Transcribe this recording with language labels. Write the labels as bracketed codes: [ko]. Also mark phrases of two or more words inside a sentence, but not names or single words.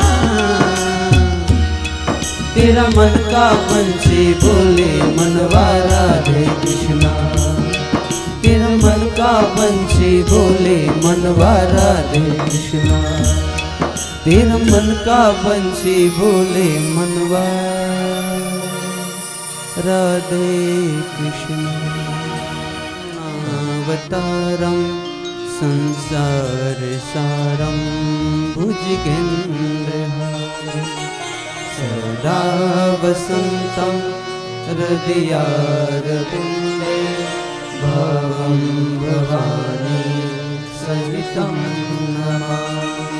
[hi] तेरा मन का पंछी बोले मनवा राधे कृष्णा। तेरा मन का पंछी बोले मनवा राधे कृष्णा। तेरा मन का पंछी बोले मनवा राधे कृष्णा। [sa] अवतारम संसार सारम भुजगेन्द्रहारम सदा वसंतम हृदयारविंदे भवं भवानी सहितं नमामि।